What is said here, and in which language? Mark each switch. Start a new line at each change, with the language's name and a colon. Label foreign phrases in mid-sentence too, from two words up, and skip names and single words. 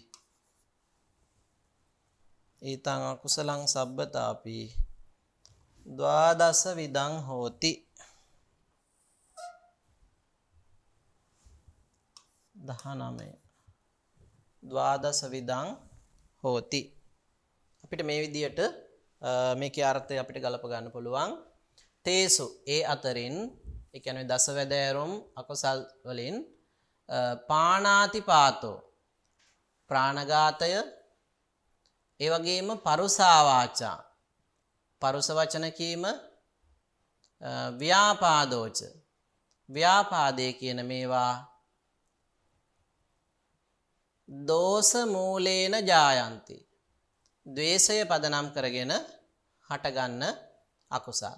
Pali: ඒතං අකුසලං සබ්බතාපි ද්වාදස විදං හෝති. 19 ද්වාදස විදං හෝති.
Sinhala: අපිට මේ විදියට මේකේ අර්ථය අපිට ගලප ගන්න පුළුවන්. තේසු ඒ අතරින් ඒ කියන්නේ දසවැදෑරුම් අකුසල් වලින් පාණාතිපාතෝ ප්‍රාණඝාතය, ඒ වගේම
Pali: පරුසා වාචා,
Sinhala: පරුස වචන කීම, ව්‍යාපාදෝච, ව්‍යාපාදේ කියන මේවා
Pali: දෝෂ මූලේන ජායන්ති,
Sinhala: ද්වේෂය පදනම් කරගෙන හටගන්න අකුසල්.